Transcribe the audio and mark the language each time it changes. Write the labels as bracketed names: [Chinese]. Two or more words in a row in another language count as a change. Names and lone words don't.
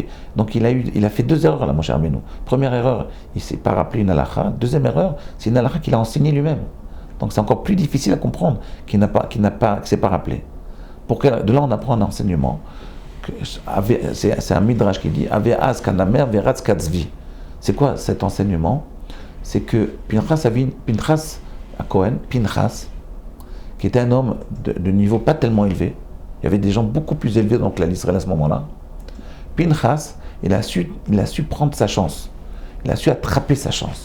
[French] Donc il a fait deux erreurs là, Moshe Rabbeinu. Première erreur, il ne s'est pas rappelé une halakha. Deuxième erreur, c'est une halakha qu'il a enseignée lui-même. Donc c'est encore plus difficile à comprendre qu'il ne s'est pas rappelé. De là, on apprend un enseignement. C'est un midrash qui dit [Hebrew] הוי עז כנמר ורץ כצבי. [French] C'est quoi cet enseignement? C'est que Pinchas à Cohen, Pinchas, qui était un homme de niveau pas tellement élevé, il y avait des gens beaucoup plus élevés dans l'Israël à ce moment-là. Pinchas, il a su prendre sa chance, il a su attraper sa chance.